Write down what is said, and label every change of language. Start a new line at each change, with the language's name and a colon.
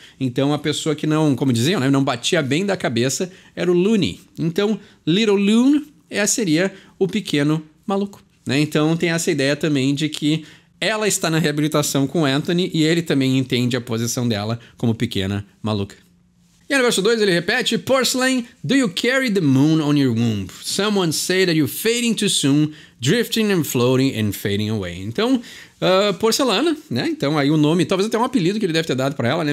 Portuguese: Então, a pessoa que não, como diziam, né, não batia bem da cabeça era o Looney. Então, Little Loon seria o pequeno maluco, né? Então, tem essa ideia também de que ela está na reabilitação com Anthony e ele também entende a posição dela como pequena maluca. E no verso 2 ele repete:
English: Porcelain, do you carry the moon on your womb? Someone say that you're fading too soon, drifting and floating and fading away.
Portuguese: Então, porcelana, né? Então aí o nome, talvez até um apelido que ele deve ter dado para ela, né?